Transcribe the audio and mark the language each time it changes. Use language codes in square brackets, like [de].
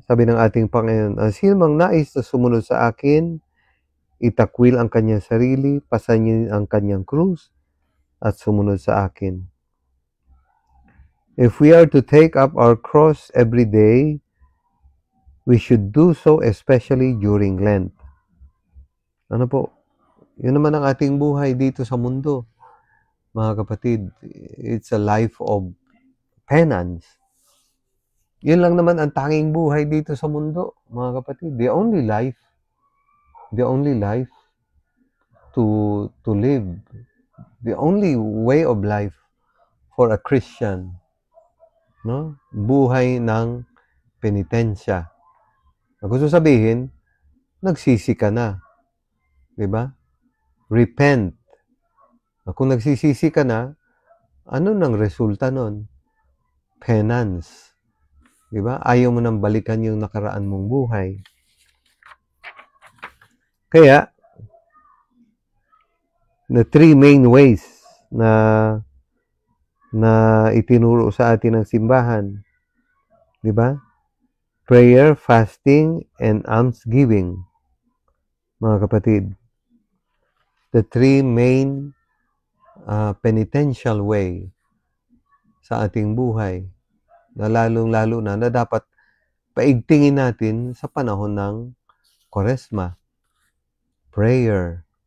[tl] Sabi ng ating Panginoon, sino mang nais na sumunod sa akin, itakwil ang kanyang sarili, pasanyin ang kanyang krus, at sumunod sa akin. [en] If we are to take up our cross every day, we should do so especially during Lent. [tl] Ano po? Yun naman ang ating buhay dito sa mundo. Mga kapatid, [en] it's a life of penance. [tl] Yun lang naman ang tanging buhay dito sa mundo, mga kapatid. [en] The only life to live, the only way of life for a Christian, no? [tl] Buhay ng penitensya. Gusto sabihin, nagsisi ka na. Di ba? Repent. Kung nagsisisi ka na, ano nang resulta nun? Penance. Di ba? Ayaw mo nang balikan yung nakaraan mong buhay. Kaya, [en] the three main ways [tl] na itinuro sa atin ng simbahan. Di ba? [en] Prayer, fasting, and almsgiving. [tl] Mga kapatid. [en] The three main penitential way [tl] sa ating buhay na lalong-lalo na dapat paigtingin natin sa panahon ng Kwaresma. Prayer.